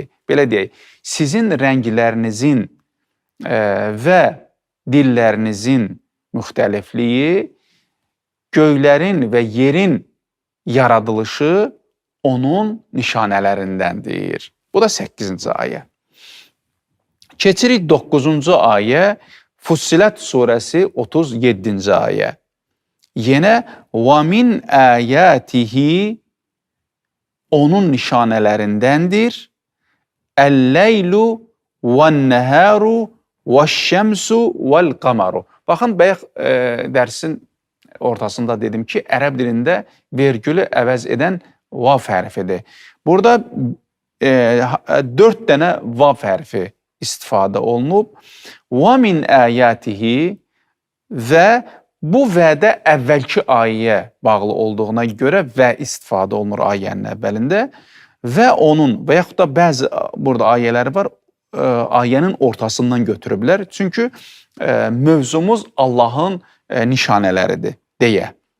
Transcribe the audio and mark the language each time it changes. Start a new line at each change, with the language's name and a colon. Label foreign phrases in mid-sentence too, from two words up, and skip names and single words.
Azerbaijani: Belə deyək, sizin rənglərinizin və dillərinizin müxtəlifliyi, göylərin və yerin yaradılışı onun nişanələrindəndir. Bu da 8-ci ayə. Keçirik 9-cu ayə, Fussilat surəsi 37-ci ayə. Yenə
Arabic: وَمِنْ آيَاتِهِ
Azerbaijani: onun nişanələrindəndir.
Arabic: الليل والنهار والشمس والقمر.
Azerbaijani: Baxın, bayaq dərsin ortasında dedim ki, ərəb dilində vergülü əvəz edən vav hərfidir. Burada 4 dənə vav hərfi istifadə olunub.
Arabic: وَمِنْ آيَاتِهِ
Azerbaijani: və bu vədə əvvəlki ayəyə bağlı olduğuna görə və istifadə olunur ayənin əvvəlində və onun və yaxud da bəzi burada ayələri var, ayənin ortasından götürüblər. Çünki mövzumuz Allahın nişanələridir deyə.